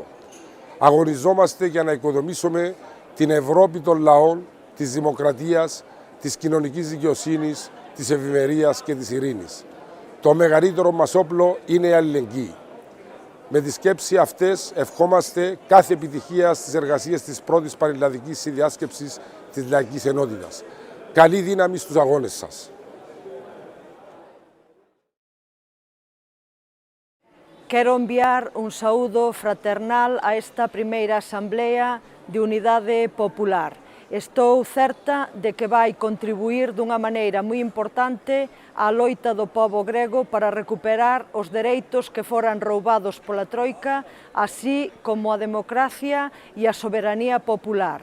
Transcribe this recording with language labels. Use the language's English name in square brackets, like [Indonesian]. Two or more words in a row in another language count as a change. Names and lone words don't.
[Greek] Αγωνιζόμαστε για να οικοδομήσουμε την Ευρώπη των λαών, της δημοκρατίας, της κοινωνικής δικαιοσύνης, της ευημερίας και της ειρήνης. Το μεγαλύτερο μας όπλο είναι η αλληλεγγύη. Με τη σκέψη αυτές ευχόμαστε κάθε επιτυχία στις εργασίες της πρώτης πανελλαδικής συνδιάσκεψης της Λαϊκής Ενότητας. Καλή δύναμη στους αγώνες σας. [Galician] Quero enviar un saúdo fraternal a esta primeira Asamblea de Unidade Popular Estou certa de que vai contribuir dunha maneira moi importante á loita do pobo grego para recuperar os dereitos que foran roubados pola Troika, así como a democracia e a soberanía popular.